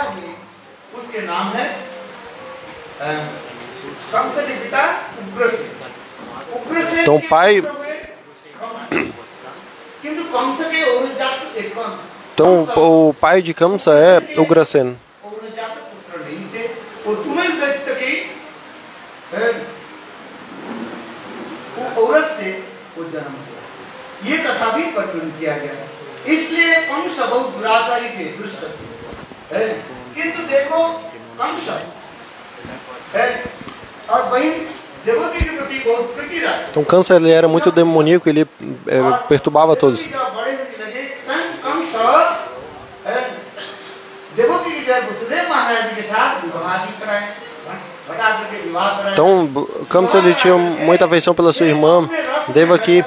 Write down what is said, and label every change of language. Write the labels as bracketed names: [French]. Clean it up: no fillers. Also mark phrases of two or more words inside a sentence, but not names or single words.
[Portuguese] Então o pai o pai de Kamsa é Ugrasen. [Hindi] ये कथा भी वर्णन किया गया है। इसलिए कंस बहुत दुराचारी थे, दुष्ट थे, किंतु देखो कंस और बहन देवकी के प्रति बहुत प्रीति रखता। [Portuguese] Então Kamsa ele era muito demoníaco, ele perturbava todos. Então Kamsa ele tinha muita afeição pela sua irmã Devaki.